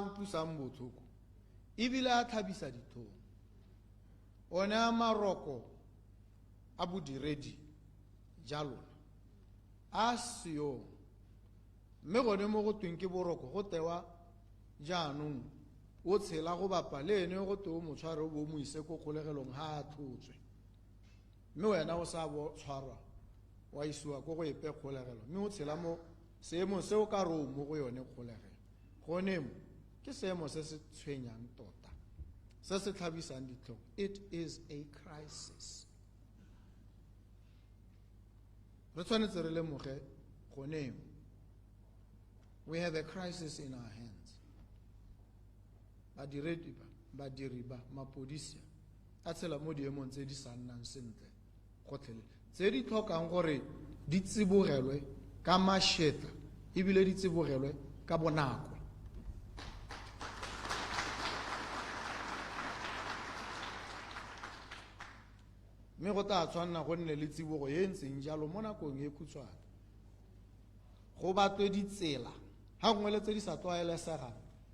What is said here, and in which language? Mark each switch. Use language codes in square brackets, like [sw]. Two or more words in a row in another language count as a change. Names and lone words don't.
[tn] utlwisang botlhoko ebile a tlhabisa dithong, one a maroko a bodiredi jalo a seo, mme gone mo go tweng ke boroko go tewa jaanong o tshela go bapa le ene go te o motshware o bo mo ise ko kgolegelong ha a tlhotswe, mme wena o sa bo tshwarwa wa isiwa ko go epe kgolegelo, mme o tshela mo seemo se o ka re o mo go yone kgolegelo. Gone mo ke seemo se se tshwenyang tota, se se tlhabisang ditlhong. [en] It is a crisis. [tn] Re tshwanetse re lemoge gone mo [en] we have a crisis in our hands. [tn] Badiri ba mapodisa a tshela mo diemong tse di sa nnang sentle gotlhelele, tse di tlhokang gore di tsibogelwe ka mašetla ebile di tsibogelwe ka bonako. Mme go tla tshwanna go nne le tsibogo e ntseng jalo mo nakong e khutshwane, go batlwe ditsela ga gongwe le tse di sa